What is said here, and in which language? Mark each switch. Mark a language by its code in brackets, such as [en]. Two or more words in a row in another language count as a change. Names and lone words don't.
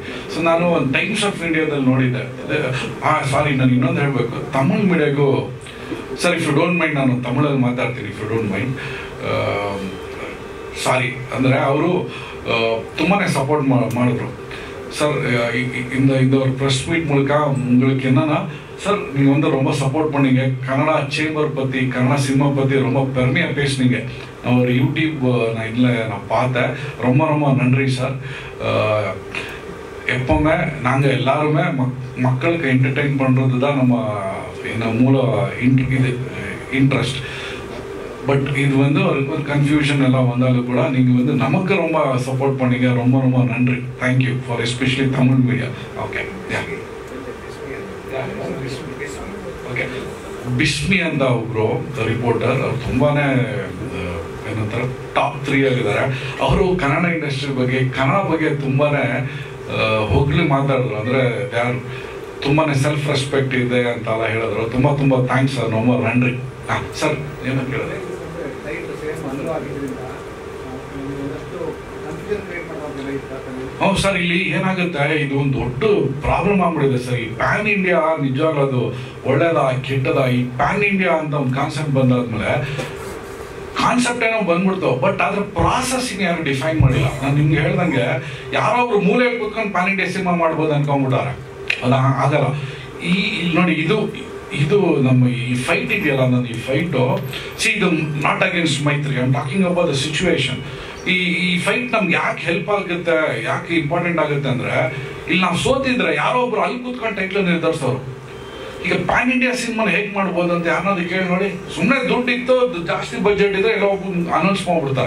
[kn] ಸೊ ನಾನು ಒಂದು ಟೈಮ್ಸ್ ಆಫ್ ಇಂಡಿಯಾದಲ್ಲಿ ನೋಡಿದ್ದೆ. ಸಾರಿ, ನಾನು ಇನ್ನೊಂದು ಹೇಳಬೇಕು, ತಮಿಳ್ ಮೀಡಿಯಾಗೂ ಸರ್, [en] if you don't mind, [kn] ನಾನು ತಮಿಳಲ್ಲಿ ಮಾತಾಡ್ತೀನಿ, [en] if you don't mind. [kn] ಸಾರಿ ಅಂದರೆ ಅವರು ತುಂಬಾ ಸಪೋರ್ಟ್ ಮಾಡಿದ್ರು ಸರ್. [ta] இந்த ஒரு [en] press meet [ta] மூலக்க உங்களுக்கு என்னன்னா சார், நீங்கள் வந்து ரொம்ப சப்போர்ட் பண்ணீங்க. கன்னடா சேம்பர் பற்றி, கன்னடா சினிமா பற்றி ரொம்ப பெருமையாக பேசுனீங்க. நான் ஒரு யூடியூப் நான் பார்த்தேன். ரொம்ப ரொம்ப நன்றி சார். எப்போவுமே நாங்கள் எல்லாருமே மக்களுக்கு என்டர்டெயின் பண்ணுறது தான் நம்ம மூல இது இன்ட்ரெஸ்ட். பட் இது வந்து ஒரு கன்ஃபியூஷன் எல்லாம் வந்தாலும் கூட நீங்கள் வந்து நமக்கு ரொம்ப சப்போர்ட் பண்ணீங்க. ரொம்ப ரொம்ப நன்றி. [en] thank you for especially Tamil media. [kn] ஓಕೆ ಓಕೆ ಬಿಸ್ಮಿ ಅಂತ ಒಬ್ಬರು ರಿಪೋರ್ಟರ್, ಅವ್ರು ತುಂಬಾ ಏನಂತಾರೆ ಟಾಪ್ 3 ಆಗಿದ್ದಾರೆ. ಅವರು ಕನ್ನಡ ಇಂಡಸ್ಟ್ರಿ ಬಗ್ಗೆ, ಕನ್ನಡ ಬಗ್ಗೆ ತುಂಬಾ ಹೋಗ್ಲಿ ಮಾತಾಡಿದ್ರು. ಅಂದರೆ ಯಾರು ತುಂಬಾ [en] self respect [kn] ಇದೆ ಅಂತೆಲ್ಲ ಹೇಳಿದ್ರು. ತುಂಬ ತುಂಬ ಥ್ಯಾಂಕ್ಸ್ ಸರ್, [ta] ரொம்ப நன்றி. [kn] ಸರ್ ಏನು ಕೇಳಿದೆ? ಹೌದು ಸರ್, ಇಲ್ಲಿ ಏನಾಗುತ್ತೆ, ಇದು ಒಂದು ದೊಡ್ಡ ಪ್ರಾಬ್ಲಮ್ ಆಗ್ಬಿಟ್ಟಿದೆ ಸರ್. ಈ [en] pan India [kn] ನಿಜವಾಗ್ಲೂ ಅದು ಒಳ್ಳೇದ ಕೆಟ್ಟದ? ಈ [en] pan India [kn] ಅಂತ ಒಂದು ಕಾನ್ಸೆಪ್ಟ್ ಬಂದಾದ್ಮೇಲೆ ಕಾನ್ಸೆಪ್ಟ್ ಏನೋ ಬಂದ್ಬಿಡ್ತಾವೆ, ಬಟ್ ಅದ್ರ ಪ್ರಾಸೆಸ್ಸಿಂಗ್ ಯಾರು ಡಿಫೈನ್ ಮಾಡಿಲ್ಲ. ನಾನು ನಿಮ್ಗೆ ಹೇಳ್ದಂಗೆ ಯಾರೊಬ್ರು ಮೂಲೆ ಕೂತ್ಕೊಂಡು [en] pan India [kn] ಸಿನಿಮಾ ಮಾಡ್ಬೋದು ಅನ್ಕೊಂಡ್ಬಿಟ್ಟಾರೆ, ಅದು ಆಗಲ್ಲ. ಇಲ್ಲಿ ನೋಡಿ, ಇದು ನಮ್ಮ ಈ ಫೈಟ್ ಇದೆಯಲ್ಲ, ನಾನು ಈ ಫೈಟು ಇದು [en] not against [kn] ಮೈತ್ರಿ, [en] I am talking about the situation. [kn] ಈ ಫೈಟ್ ನಮ್ಗೆ ಯಾಕೆ ಹೆಲ್ಪ್ ಆಗುತ್ತೆ, ಯಾಕೆ ಇಂಪಾರ್ಟೆಂಟ್ ಆಗುತ್ತೆ ಅಂದರೆ, ಇಲ್ಲಿ ನಾವು ಸೋತಿದ್ರೆ ಯಾರೋ ಒಬ್ರು ಅಲ್ಲಿ ಕೂತ್ಕೊಂಡು ಟೈಟ್ಲ್ ನಿರ್ಧರಿಸೋರು. ಈಗ [en] pan India [kn] ಸಿನಿಮಾನ ಹೇಗೆ ಮಾಡ್ಬೋದು ಅಂತ ಯಾರನ್ನಾದ್ರು ಕೇಳಿ ನೋಡಿ. ಸುಮ್ಮನೆ ದುಡ್ಡಿತ್ತು, ಜಾಸ್ತಿ ಬಜೆಟ್ ಇದ್ರೆ ಎಲ್ಲೋ ಅನೌನ್ಸ್ ಮಾಡ್ಬಿಡ್ತಾರೆ.